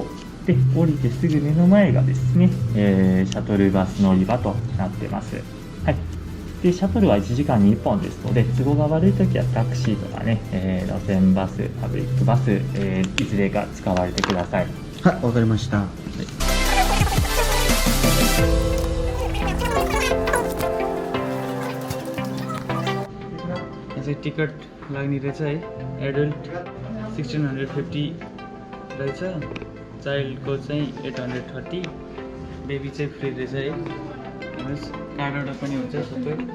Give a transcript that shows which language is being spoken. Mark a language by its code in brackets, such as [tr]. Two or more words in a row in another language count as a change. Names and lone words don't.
[ja] で降りてすぐ目の前がですね、シャトルバス乗り場となってます。はい。で、シャトルは1時間に1本ですので、都合が悪いときはタクシーとかね、路線バス、パブリックバス、いずれか使われてください。はい、わかりました。 [ne] टिकट लाग्ने रहेछ है एडल्ट 1650 रहेछ चाइल्डको चाहिँ 830 बेबी चाहिँ फ्री रहेछ है हेर्नुहोस् कार्डबाट पनि हुन्छ सबै